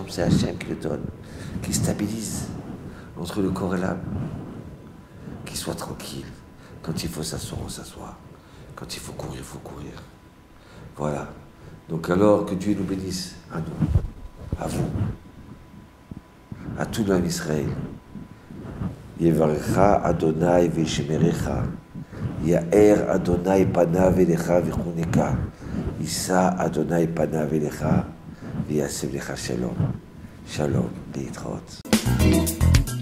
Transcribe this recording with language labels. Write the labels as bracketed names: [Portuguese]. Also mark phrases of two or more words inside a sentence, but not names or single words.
[French] C'est Hachem qui le donne, qui stabilise entre le corps et l'âme. Qu'il soit tranquille. Quand il faut s'asseoir, on s'assoit. Quand il faut courir, il faut courir. Voilà. Donc alors que Dieu nous bénisse, à nous, à vous, à tout l'homme Israël. [Hebrew] יברכך ה' וישמרך יאר ה' פניו אליך ויחנך ישא ה' פניו אליך וישם לך שלום. Shalom, להתראות.